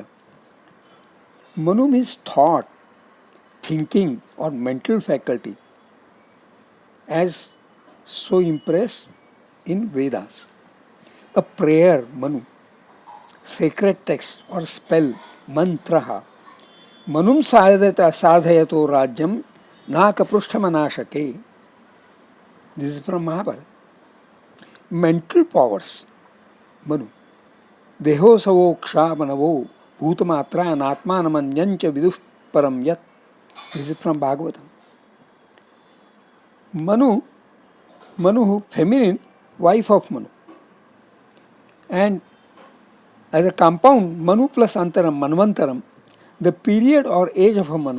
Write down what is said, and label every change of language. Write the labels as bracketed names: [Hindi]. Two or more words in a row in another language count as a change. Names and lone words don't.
[English] Manu means thought, thinking, or mental faculty, as so impressed in Vedas. A prayer, Manu, sacred text or spell, mantraha. [Sanskrit] Manum sadhayato rajyam nakaprushthamanashake. [English] This is from Mahabharata. Mental powers, Manu. [Sanskrit] Deho savoksha manavo bhutamatra anatmanamanyancha viduh param yat. [English] This is from Bhagavatam. Manu, feminine, wife of Manu. And as a compound, Manu plus Antaram, Manvantaram, the period or age of a Manu.